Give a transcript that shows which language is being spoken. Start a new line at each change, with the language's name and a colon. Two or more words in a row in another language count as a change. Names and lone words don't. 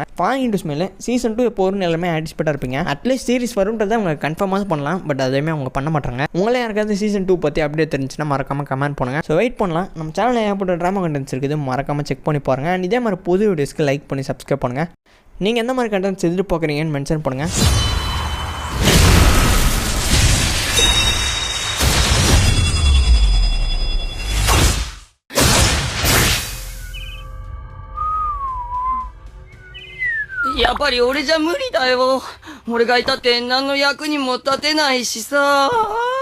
Tamil: ஃபாலிங் இன்டு ஸ்மெல் சீசன் 2 எப்போ வரும்னு எல்லாமே ஆன்டிசிபேட்டாக இருப்பீங்க.
English: at least series
Tamil: வரும்ன்றதை அவங்க கன்ஃபார்மாக பண்ணலாம், பட் அதுவுமே அவங்க பண்ண மாட்டாங்க. உங்களே யாருக்காவது சீசன் 2 பற்றி அப்டேட் தெரிஞ்சுன்னா மறக்காமல் கமெண்ட் பண்ணுங்கள்.
English: so wait
Tamil: பண்ணலாம். நம்ம சேனலில் ஏகப்பட்ட
English: drama contents
Tamil: இருக்குது, மறக்காமல் செக் பண்ணி பாருங்கள். அண்ட் இதே மாதிரி புது வீடியோஸ்க்கு லைக் பண்ணி சப்ஸ்கிரைப் பண்ணுங்கள். நீங்கள் எந்த மாதிரி கண்டென்ட்ஸ் எதிர்பார்க்குறீங்கன்னு மென்ஷன் பண்ணுங்கள்.
Japanese: やっぱり俺じゃ無理だよ。俺がいたって何の役にも立てないしさ。